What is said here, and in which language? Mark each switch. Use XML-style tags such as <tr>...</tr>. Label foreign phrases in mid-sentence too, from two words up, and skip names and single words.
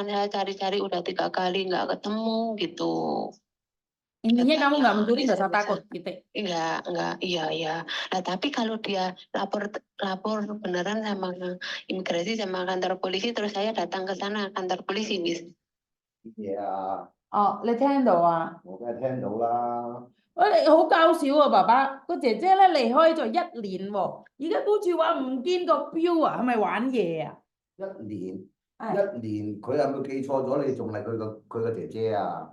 <id>Saya cari-cari udah 3 kali nggak ketemu gitu. Intinya kamu nggak Katanya mencuri, nggak usah bisa-bisa. takut, gitu. Enggak, iya. Nah, tapi kalau dia lapor beneran sama imigrasi sama kantor polisi, terus saya datang ke sana kantor polisi, Miss. Yeah,</id> <yue>哦，你聽到啊？我梗係聽到啦。喂，你好搞笑啊，爸爸，個姐姐咧離開咗1年喎，而家好似話唔見個錶啊，係咪玩嘢啊？一年，係一年，佢係咪記錯咗？你仲係佢個姐姐啊？</yue>